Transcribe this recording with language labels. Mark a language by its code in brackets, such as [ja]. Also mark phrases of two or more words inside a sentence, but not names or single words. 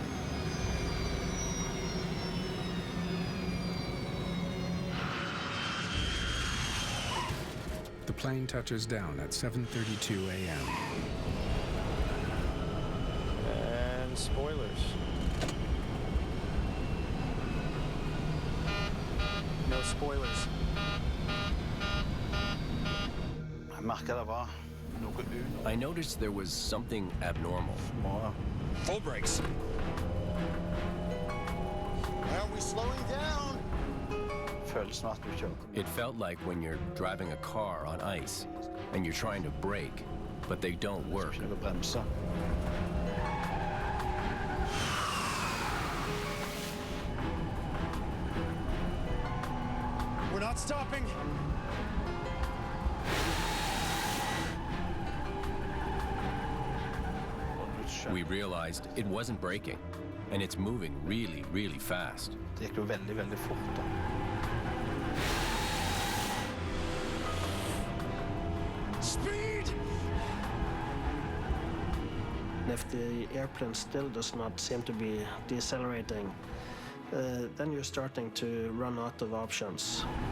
[en] The plane touches down at 7:32 a.m. And spoilers. No spoilers. [no] Jeg merket det var noe under. [en] I noticed there was something abnormal. Full brakes. Are we slowing down? [no] Følelsen av at du kjører. [en] It felt like when you're driving a car on ice and you're trying to brake, but they don't work. [no] Skulle bremse. [en] We're not stopping. We realized it wasn't braking, and it's moving really, really fast. [no] Det gikk jo veldig, veldig fort da. [en] Speed! If the airplane still does not seem to be decelerating, then you're starting to run out of options.